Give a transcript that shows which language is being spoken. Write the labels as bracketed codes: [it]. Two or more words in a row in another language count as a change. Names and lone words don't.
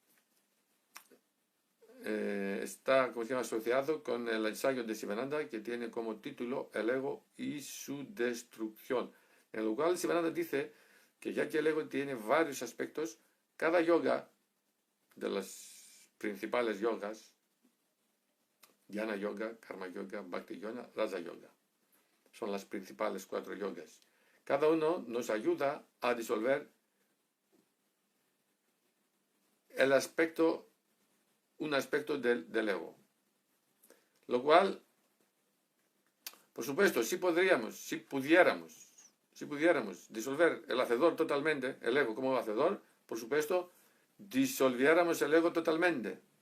[es] está, como se llama, asociado con el ensayo de Sivananda, que tiene como título El ego y su destrucción, en lo cual Sivananda dice que ya que el ego tiene varios aspectos, cada yoga de las principales yogas, jnana yoga, karma yoga, bhakti yoga, raja yoga, son las principales 4 yogas. Cada uno nos ayuda a disolver un aspecto del ego. Lo cual, por supuesto, si pudiéramos disolver el hacedor totalmente, el ego como hacedor, por supuesto, disolviéramos el ego totalmente.